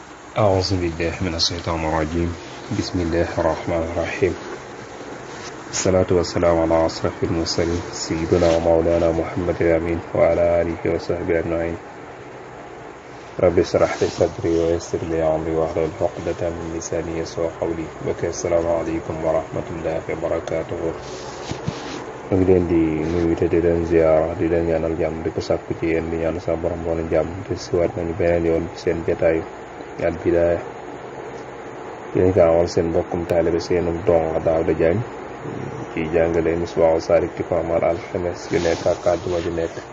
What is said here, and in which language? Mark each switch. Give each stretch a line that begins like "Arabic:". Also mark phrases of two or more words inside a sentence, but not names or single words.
Arabic: أعوذ بالله من الشيطان الرجيم بسم الله الرحمن الرحيم الصلاة والسلام على أشرف المرسلين سيدنا ومولانا محمد الأمين وعلى آله وصحبه أجمعين رب اشرح لي صدري ويسر لي أمري واحلل عقدة من لساني يفقهوا قولي السلام عليكم ورحمة الله وبركاته.
Wolof: ñu ngi leen di nuyu te di leen ziyaara di leen ñaanal jàmm di ko sàkku ci yéen di ñaan sa borom boole jàmm te siwaat nañu beneen yoon ci seen jataayu Al Bidaaya yéen ko amal seen mbokkum taalibe seenum dong Daouda Diagne ci jàngale Misbahou Salik di ko amal alxames yu nekk ak àjjuma ju nekk